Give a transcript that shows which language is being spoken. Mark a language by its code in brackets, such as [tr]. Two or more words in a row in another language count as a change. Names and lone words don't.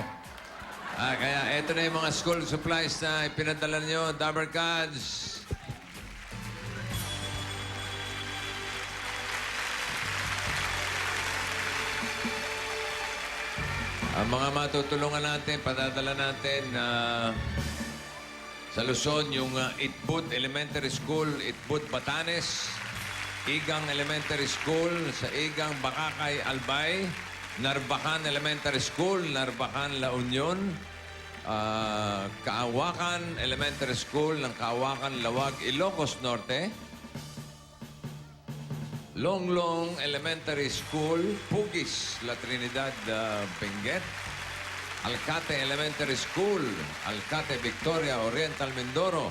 [tl] Kaya eto na yung mga [en] school supplies [tl] na ipinadala nyo, Dabarkads. Ang mga matutulungan natin, padadala natin sa Luzon, yung Itbud Elementary School, Itbud Batanes, Igang Elementary School, sa Igang Bakakay, Albay, Narbacan Elementary School, Narbacan, La Union, Kaawakan Elementary School ng Kaawakan, Lawag, Ilocos Norte, Longlong Elementary School, Pugis, La Trinidad, Benguet, Alcate Elementary School, Alcate, Victoria, Oriental, Mindoro.